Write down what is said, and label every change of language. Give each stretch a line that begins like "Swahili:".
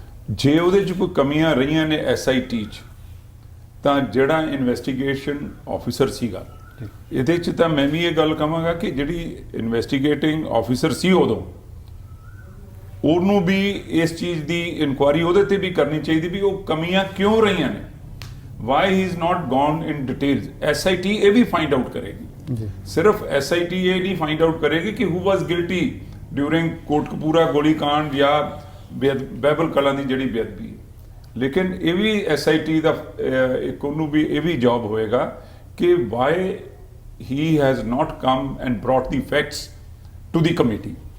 Punjabi: ਜੇ ਉਹਦੇ 'ਚ ਕੋਈ ਕਮੀਆਂ ਰਹੀਆਂ ਨੇ ਐਸਆਈਟੀ 'ਚ ਤਾਂ ਜਿਹੜਾ ਇਨਵੈਸਟੀਗੇਸ਼ਨ ਆਫੀਸਰ ਸੀਗਾ, ਇਹਦੇ 'ਚ ਤਾਂ ਮੈਂ ਵੀ ਇਹ ਗੱਲ ਕਹਾਂਗਾ ਕਿ ਜਿਹੜੀ ਇਨਵੈਸਟੀਗੇਟਿੰਗ ਆਫੀਸਰ ਸੀ ਉਦੋਂ, ਉਹਨੂੰ ਵੀ ਇਸ ਚੀਜ਼ ਦੀ ਇਨਕੁਆਇਰੀ ਉਹਦੇ ਤੇ ਵੀ ਕਰਨੀ ਚਾਹੀਦੀ ਵੀ ਉਹ ਕਮੀਆਂ ਕਿਉਂ ਰਹੀਆਂ ਨੇ।
English: why he is not gone in details।
Punjabi: SIT ਇਹ ਵੀ
English: find out
Punjabi: ਕਰੇਗੀ। ਸਿਰਫ SIT ਇਹ ਨਹੀਂ find out ਕਰੇਗੀ ਕਿ
English: who was guilty during
Punjabi: Kotkapura ਗੋਲੀ ਕਾਂਡ ਜਾਂ ਬਾਬਲ ਕਲਾਂ ਦੀ ਜਿਹੜੀ ਬੇਅਦਬੀ, ਲੇਕਿਨ ਇਹ ਵੀ SIT ਦਾ ਇੱਕ ਉਹਨੂੰ ਵੀ ਇਹ ਵੀ ਜੌਬ ਹੋਏਗਾ ਕਿ
English: why he has not come and brought the facts to the committee।